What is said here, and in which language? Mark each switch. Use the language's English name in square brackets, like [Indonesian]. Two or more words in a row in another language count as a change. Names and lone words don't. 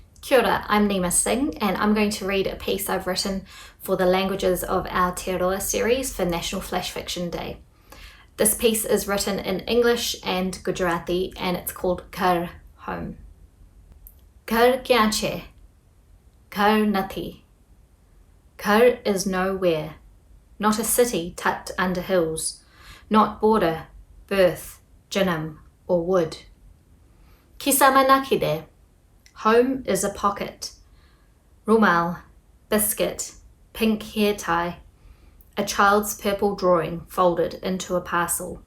[Māori] Kia ora, [English] I'm Nima Singh and I'm going to read a piece I've written for the Languages of Aotearoa series for National Flash Fiction Day. This piece is written in English and Gujarati and it's called Ghar, Home. [Gujarati] ઘર ક્યાં છે? ઘર નથી. [English] Ghar is nowhere, not a city tucked under hills, not border, birth, janam or wood. [Gujarati] ખિસ્સામાં નાખી દે. [English] Home is a pocket. Rumal, biscuit, pink hair tie, a child's purple drawing folded into a parcel.